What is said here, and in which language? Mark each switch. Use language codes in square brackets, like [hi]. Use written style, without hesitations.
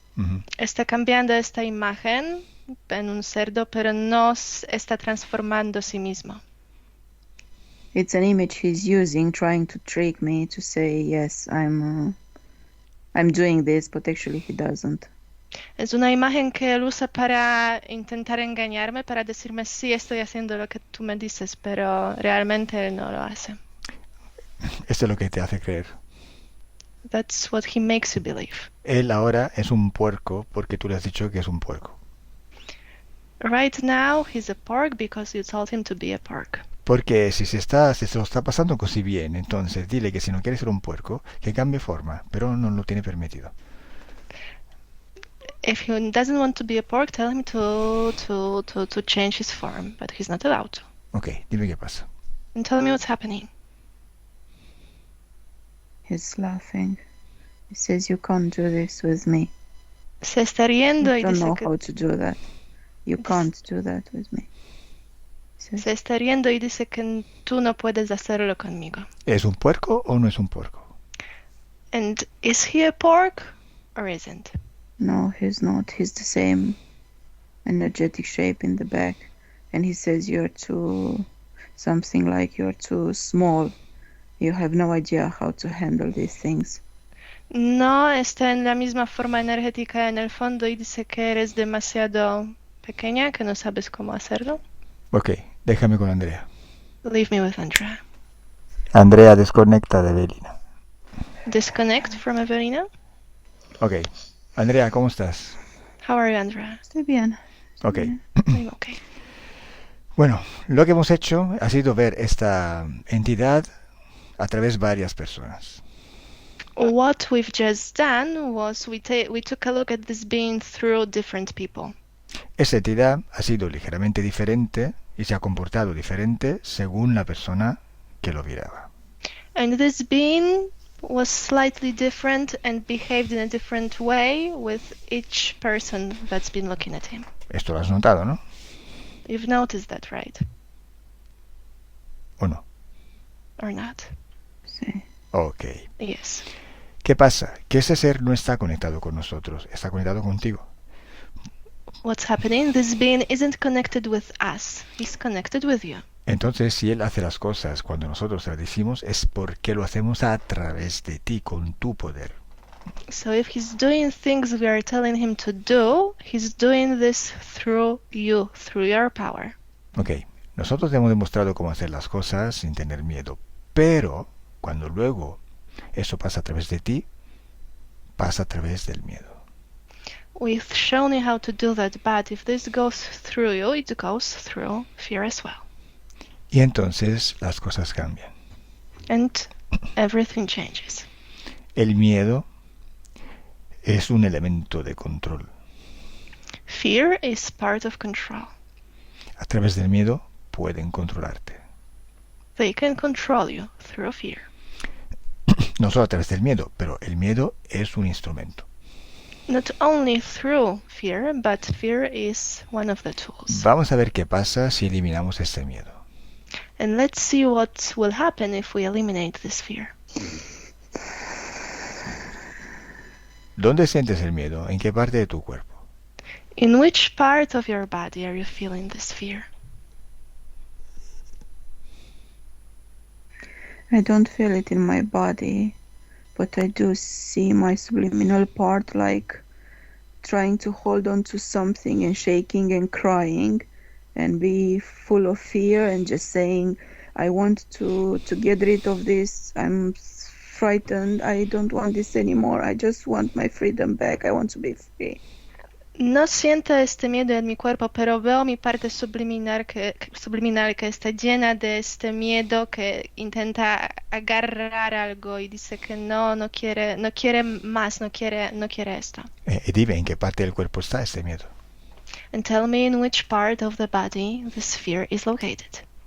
[es] Ujú. Está cambiando esta imagen en un cerdo, pero no está transformando a sí mismo. [en] It's an image he's using, trying to trick me to say, yes, I'm doing this, but actually he doesn't. [es] Es una imagen que él usa para intentar engañarme, para decirme sí, estoy haciendo lo que tú me dices, pero realmente él no lo hace. Esto es lo que te hace creer. [en] That's what he makes you believe. [es] Él ahora es un puerco porque tú le has dicho que es un puerco. [en] Right now, he's a pork because you told him to be a pork. [es] Porque si se lo está pasando [it] così [es] bien, entonces dile que si no quiere ser un puerco, que cambie forma, pero no lo tiene permitido. [en] If he doesn't want to be a pork, tell him to change his form, but he's not allowed to. [es] Ok, dime qué pasa. [en] And tell me what's happening. He's laughing. He says, "You can't do this with me. [es] Se está riendo [en] You [es] y [en] don't [es] dice [en] know [es] que [en] how to do that. You can't do that with me." He says, [es] se está riendo y dice que tú no puedes hacerlo conmigo. ¿Es un puerco o no es un puerco? [en] And is he a pork or isn't? "No, he's not. He's the same energetic shape in the back." And he says, something like you're too small. You have no idea how to handle these things. No, está en la misma forma energética en el fondo y dice que eres demasiado pequeña, que no sabes cómo hacerlo. [es] Ok, déjame con Andrea. [en] Leave me with Andrea. [es] Andrea, desconecta de Evelina. [en] Disconnect from Evelina. [es] Ok, Andrea, ¿cómo estás? [en] How are you, Andrea? [es] Estoy bien. [en] Ok. I'm okay. [es] Bueno, lo que hemos hecho ha sido ver esta entidad a través de varias personas. [en] What we've just done was we took a look at this being through different people. [es] Esa entidad ha sido ligeramente diferente y se ha comportado diferente según la persona que lo miraba. [en] And this being was slightly different and behaved in a different way with each person that's been looking at him. [es] Esto lo has notado, ¿no? [en] You've noticed that, right? [es] ¿O no? [en] Or not? [es] Sí. [en] Ok. Yes. [es] ¿Qué pasa? Que ese ser no está conectado con nosotros, está conectado contigo. [en] What's happening? This being isn't connected with us. He's connected with you. [es] Entonces, si él hace las cosas cuando nosotros las decimos, es porque lo hacemos a través de ti, con tu poder. [en] So if he's doing things we are telling him to do, he's doing this through you, through your power. [es] Ok, nosotros hemos demostrado cómo hacer las cosas sin tener miedo, pero cuando luego eso pasa a través de ti, pasa a través del miedo. [en] We've shown you how to do that, but if this goes through you, it goes through fear as well. [es] Y entonces las cosas cambian. [en] And everything changes. [es] El miedo es un elemento de control. [en] Fear is part of control. [es] A través del miedo pueden controlarte. [en] They can control you through fear. [es] No solo a través del miedo, pero el miedo es un instrumento. [en] Not only through fear, but fear is one of the tools. [es] Vamos a ver qué pasa si eliminamos este miedo. [en] And let's see what will happen if we eliminate this fear. [es] ¿Dónde sientes el miedo? ¿En qué parte de tu cuerpo? [en] In which part of your body are you feeling this fear? I don't feel it in my body, but I do see my subliminal part like trying to hold on to something and shaking and crying and be full of fear and just saying, I want to get rid of this. I'm frightened. I don't want this anymore. I just want my freedom back. I want to be free. [es] No siento este miedo en mi cuerpo, pero veo mi parte subliminal que está llena de este miedo, que intenta agarrar algo y dice que no quiere más, no quiere esto. Y dime, ¿en qué parte del cuerpo está ese miedo? [en] And tell me in which part of the body this fear is located.